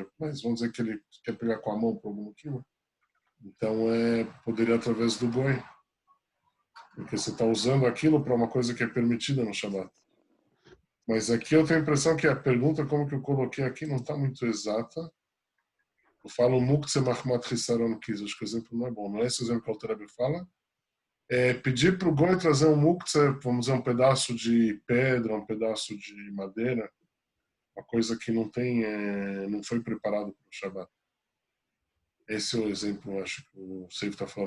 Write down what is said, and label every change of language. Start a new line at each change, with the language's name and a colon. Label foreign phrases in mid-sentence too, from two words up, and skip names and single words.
Portuguese: Mas vamos dizer que ele quer pegar com a mão por algum motivo. Então poderia através do goi, porque você está usando aquilo para uma coisa que é permitida no Shabat. Mas aqui eu tenho a impressão que a pergunta, como que eu coloquei aqui, não está muito exata. Eu falo
Hebrew: מוקצה מחמת חסרון כיס,
Portuguese: acho que o exemplo não é bom. Não é esse exemplo que o Alter Rebbe fala. Pedir para o goi trazer um muktzeh, vamos dizer, um pedaço de pedra, um pedaço de madeira, uma coisa que não foi preparado para o Shabat. Esse é o exemplo, eu acho que o Seif está falando.